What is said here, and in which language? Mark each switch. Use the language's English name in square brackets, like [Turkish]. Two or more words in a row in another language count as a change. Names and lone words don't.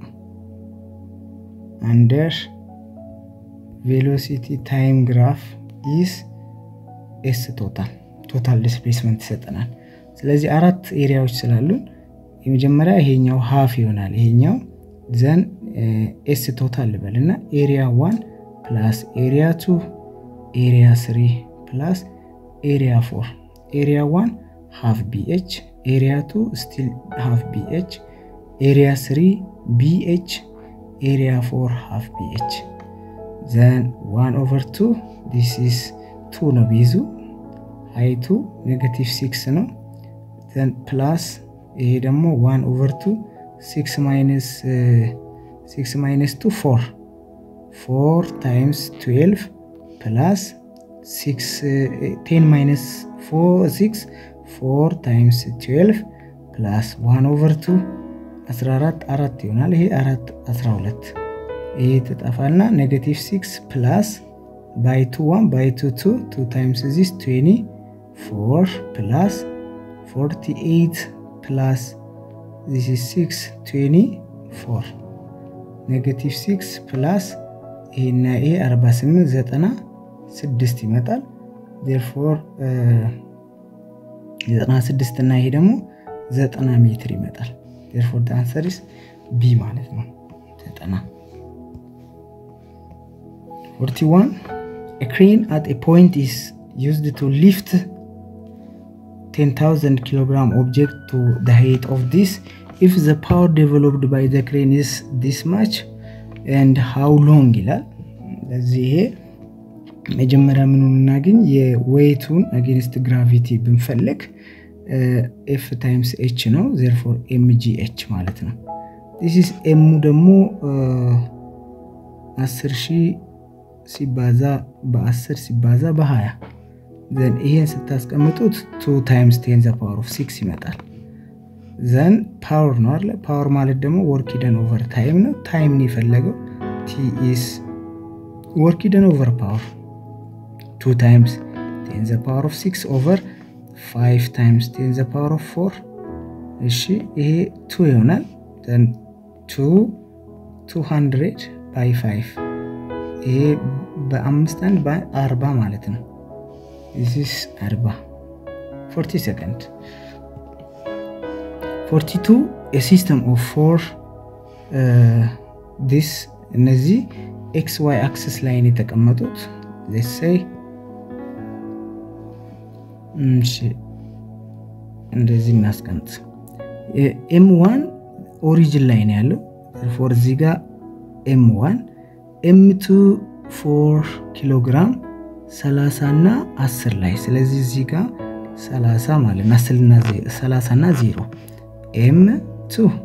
[English] under velocity time graph is s total displacement [Amharic] ይሰጠናል ስለዚህ አራት ኤሪያዎች ስላሉን የመጀመሪያ ይሄኛው [English] half [Amharic] ይሆናል ይሄኛው [English] then s total ልበልና area 1 plus area 2 area 3 plus area 4 area 1 half bh area 2 still half bh area 3 bh area 4 half bh then 1/2 this is 2 ነው ቢዙ height -6 ነው then plus [Amharic] ይሄ ደግሞ [English] 1/2 6 minus 2 4 times 12 plus 6 10 minus 6 4 times 12 plus 1/2 14 4 [Amharic] ይሆናል ይሄ [English] 4 12 [Amharic] ይሄ ተጣፋልና [English] -6 plus by 2 1 by 2 2 times this 24 plus 48 plus this is 6 24 -6 plus [Amharic] ይሄና ይሄ [English] 48 96 ይመጣል therefore 96 [Amharic] እና ይሄ ደግሞ 90 ሜትር ይመጣል [English] therefore the answer is b [Amharic] ማለት ነው [English] 90 41 a crane at a point is used to lift 10,000 kilogram object to the height of this if the power developed by the crane is this much and how long [Amharic] ይላል ስለዚህ ይሄ መጀመሪያ ምኑን እናገኝ የዌይቱን [English] against gravity ብንፈልግ F times H ነው therefore mgh [Amharic] ማለት ነው [English] this is m ደግሞ 10000 [Amharic] ሲባዛ በ10 ሲባዛ በ20 [English] then [Amharic] ይሄን ስታስቀምጡት [English] 2 times 10 the power of 6 ይመጣል then power [Amharic] ነው አይደል [English] power [Amharic] ማለት ደግሞ [English] work done over time ነው time [Amharic] ነው የፈለገው [English] t is work done over power 2 times 10 the power of 6 over 5 times 10 the power of 4 [Amharic] እሺ ይሄ 2 ይሆናል [English] then 200 by 5 [Amharic] ይሄ በ5 [English] and by 40 [Amharic] ማለት ነው [English] this is 40 seconds 42 a system of 4 this እነዚህ xy axis [Amharic] ላይ ነው የተቀመጡት [English] let's say [Amharic] እሺ እንደዚህ እናስቀምጥ m1 ኦሪጅን ላይ ነው ያለው therefore እዚህ ጋር [English] m1 m2 [Amharic] 4 ኪሎግራም 30 እና 10 ላይ ስለዚህ እዚህ ጋር 30 ማለት ነው 30 እና 0 m2